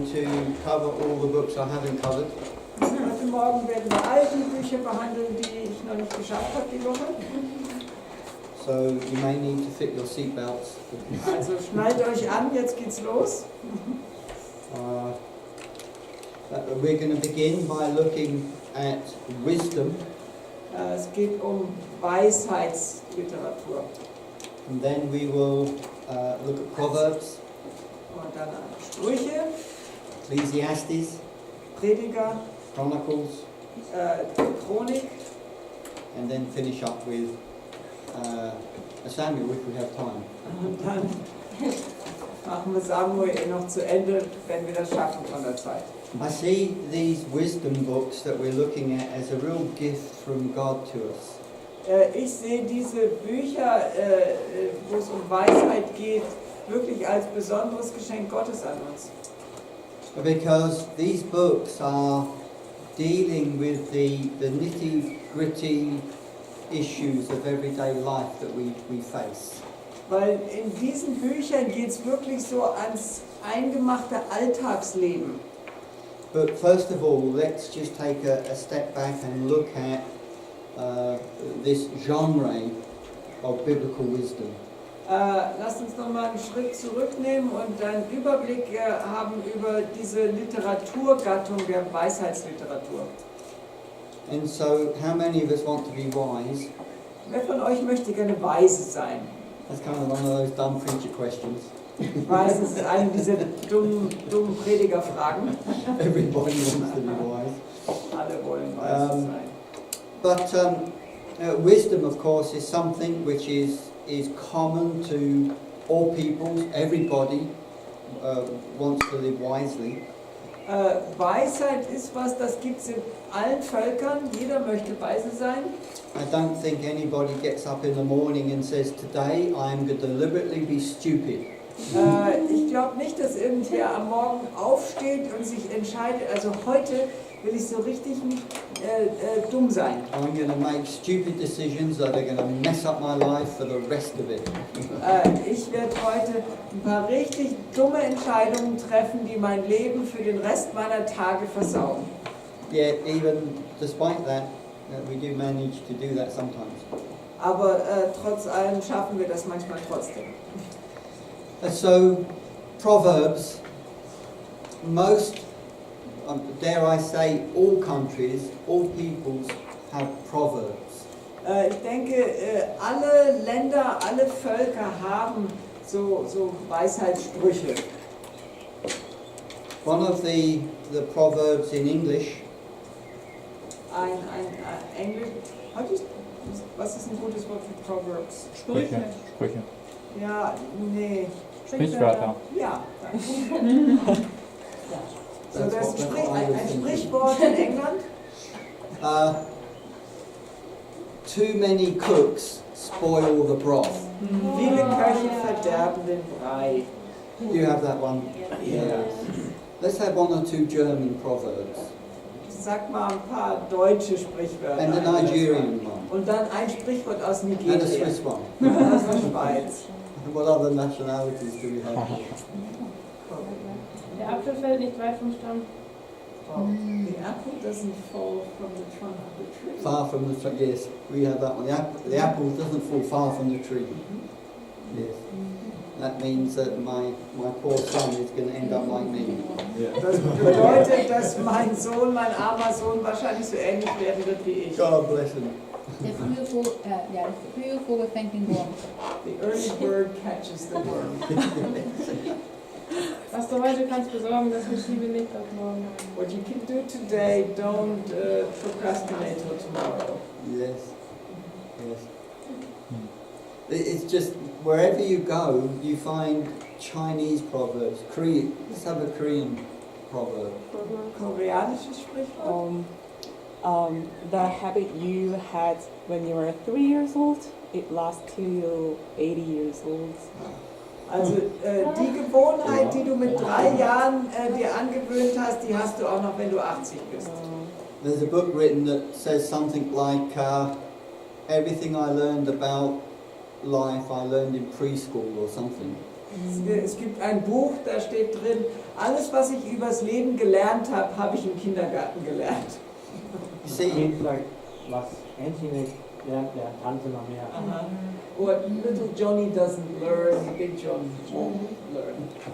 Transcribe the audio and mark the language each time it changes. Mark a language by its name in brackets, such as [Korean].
[English] to cover all the books I haven't covered. [German] Heute Morgen werden wir all die Bücher behandeln, die ich noch nicht geschafft habe die Woche. [English] So you may need to fit your seatbelts. [German] Also schnallt euch an, jetzt geht's los. [English] We're going to begin by looking at wisdom. [German] Es geht um Weisheitsliteratur. [English] And then we will look at Proverbs, [German] Und dann Sprüche, [English] Ecclesiastes, [German] Prediger, [English] Chronicles, [German] Chronik [English] and then finish up with Samuel if we have time. [German] und dann machen wir Samuel noch zu Ende, wenn wir das schaffen von der Zeit. [English] I see these wisdom books that we're looking at as a real gift from God to us. [German] Ich sehe diese Bücher, wo es um Weisheit geht, wirklich als besonderes Geschenk Gottes an uns. [English] Because these books are dealing with the nitty-gritty issues of everyday life that we face. [German] Weil in diesen Büchern geht es wirklich so ans eingemachte Alltagsleben. [English] But first of all, let's just take a step back and look at this genre of biblical wisdom. [German] Lasst uns nochmal einen Schritt zurücknehmen und einen Überblick haben über diese Literaturgattung der Weisheitsliteratur. [English] And so, how many of us want to be wise? [German] Wer von euch möchte gerne weise sein? [English] That's kind of one of those dumb preacher questions. [German] Ich weiß, es ist eine dieser dummen Predigerfragen. [English] Everybody wants to be wise. [German] Alle wollen weise sein. [English] But wisdom, of course, is something which is common to all peoples. Everybody wants to live wisely. [German] Weisheit ist was, das gibt es in allen Völkern. Jeder möchte weise sein. [English] I don't think anybody gets up in the morning and says, "Today I am going to deliberately be stupid." [German] Ich glaube nicht, dass irgendwer am Morgen aufsteht und sich entscheidet, also heute will ich so richtig dumm sein. [English] I'm going to make stupid decisions that are going to mess up my life for the rest of it. [German] Ich werde heute ein paar richtig dumme Entscheidungen treffen, die mein Leben für den Rest meiner Tage versauen. [English] Yet, even despite that, we do manage to do that sometimes. [German] Aber trotz allem schaffen wir das manchmal trotzdem. [English] So, Proverbs, most, dare I say, all countries, all peoples have Proverbs. [German] Ich denke, alle Länder, alle Völker haben so Weisheitssprüche. [English] One of the Proverbs in English, [German] Ein Englisch, was ist ein gutes Wort für Proverbs? Sprüche. Ja, nee. Sprichwörter. Ja. So, das ist ein Sprichwort in England. [English] too many cooks spoil the broth. [German] Viele Köche verderben den Brei. [English] You have that one? [German] Ja. [English] Let's have one or two German proverbs. [German] Sag mal ein paar deutsche Sprichwörter. [English] And a Nigerian one. [German] Und dann ein Sprichwort aus Nigeria. [English] And a Swiss one. [German] Aus der Schweiz. [English] What other nationalities do we have? [German] Der Apfel fällt nicht weit vom Stamm. [English] The apple doesn't fall from the trunk of the tree. Far from the tree, yes, we have that one. The apple doesn't fall far from the tree. Yes. That means that my poor son is going to end up like me. [German] Das bedeutet, dass mein Sohn, mein armer Sohn, wahrscheinlich so ähnlich werden wird wie ich. [English] God bless him. [German] Der frühe Vogel fängt den Wurm. [English] The early bird catches the worm. [German] Was du heute kannst besorgen, das verschiebe nicht auf morgen. [English] What you can do today, don't procrastinate till tomorrow. Yes. Yes. It's just wherever you go, you find Chinese proverbs. Let's have a Korean proverb. [German] Koreanisches Sprichwort? [English] The habit you had when you were 3 years old, it lasts till you're 80 years old. [German] Also die Gewohnheit, die du mit 3 Jahren dir angewöhnt hast, die hast du auch noch, wenn du 80 bist. [English] There's a book written that says something like, everything I learned about life I learned in preschool or something. [German] Es gibt ein Buch, da steht drin, alles was ich übers Leben gelernt habe, habe ich im Kindergarten gelernt. [English] You see, [German] Jedenfalls, was Angie nicht lernt, lernt Tante noch mehr. [English] What little Johnny doesn't learn, big John won't learn.